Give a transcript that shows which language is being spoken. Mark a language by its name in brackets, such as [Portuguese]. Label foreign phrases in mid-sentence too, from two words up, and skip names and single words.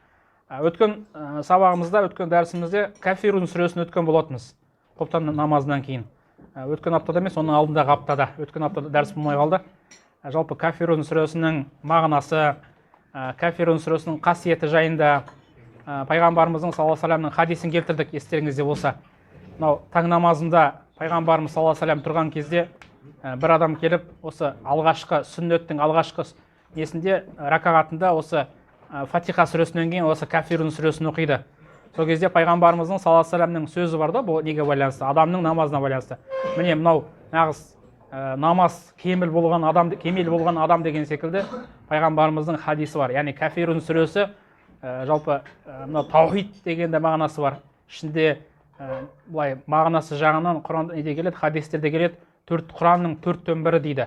[Kazakh] Өткен сабағымызда, өткен дәрісімізде Кафирун сүресін өткен болатынбыз. Құптан намазынан кейін. Өткен аптада емес, оның алдындағы аптада. Өткен аптада дәріс болмай қалды. Жалпы Кафирун сүресінің мағынасы, Кафирун сүресінің қасиеті жайында пайғамбарымыздың [Arabic] صلى الله عليه وسلم [Kazakh] хадисін келтірдік, естеріңізде болса. Таң намазында пайғамбарымыз [Arabic] صلى الله عليه وسلم [Kazakh] тұрған кезде бір адам келіп, осы алғашқы сүннеттің алғашқы несінде ракағатында осы Фатиха сүресінен кейін осы Кафирун сүресін оқиды. Сол кезде пайғамбарымыздың [Arabic] صلى الله عليه وسلم [Kazakh] сөзі бар да, бұл неге байланысты? Адамның намазына байланысты. Міне мынау нағыз намаз кемел болған адам деген секілді пайғамбарымыздың хадисі бар. Яғни Кафирун сүресі жалпы мынау таухид деген де мағынасы бар. Ішінде былай мағынасы жағынан Құран неде келеді, хадистерде келеді, Құранның 4/1 дейді.